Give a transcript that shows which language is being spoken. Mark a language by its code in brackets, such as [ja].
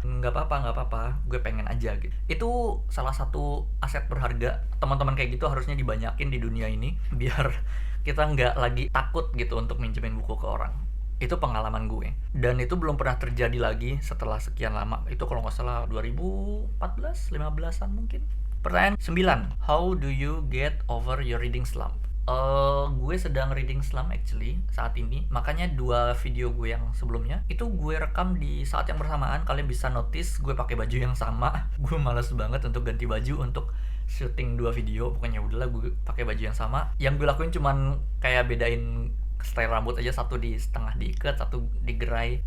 [id] Nggak apa-apa, gue pengen aja gitu. Itu salah satu aset berharga. Teman-teman kayak gitu harusnya dibanyakin di dunia ini, biar kita nggak lagi takut gitu untuk minjemin buku ke orang. Itu pengalaman gue. Dan itu belum pernah terjadi lagi setelah sekian lama. Itu kalau nggak salah 2014, 15-an mungkin. Pertanyaan 9, [en] how do you get over your reading slump? [id] Gue sedang reading slump actually saat ini. Makanya 2 video gue yang sebelumnya itu gue rekam di saat yang bersamaan. Kalian bisa notice gue pakai baju yang sama. Gue malas banget untuk ganti baju untuk syuting 2 video. Pokoknya udahlah, gue pakai baju yang sama. Yang gue lakuin cuman kayak bedain style rambut aja, satu di setengah diikat, satu digerai.